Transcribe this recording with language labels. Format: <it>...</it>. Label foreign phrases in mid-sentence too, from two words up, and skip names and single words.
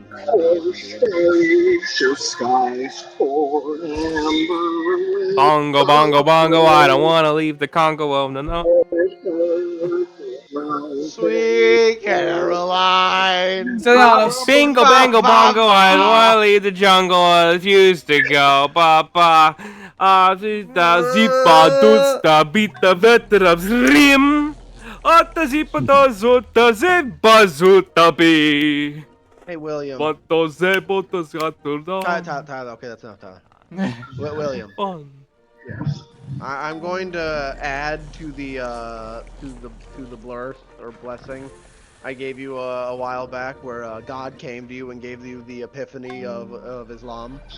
<en>Bongo, bongo, bongo, I don't want to leave the Congo, oh no, no. Sweet Caroline. Bingo, bango, bongo, I don't want to leave the jungle, I used to go, ba ba. Zita, zipa, dusta, bita, vetra, zrim. Otta, zipa, dozuta, zipa, zuta, bi. Hey, William. Tyler, okay, that's enough, Tyler. William. Yes. I'm going to add to the blur or blessing I gave you a while back, where God came to you and gave you the epiphany of Islam.</en>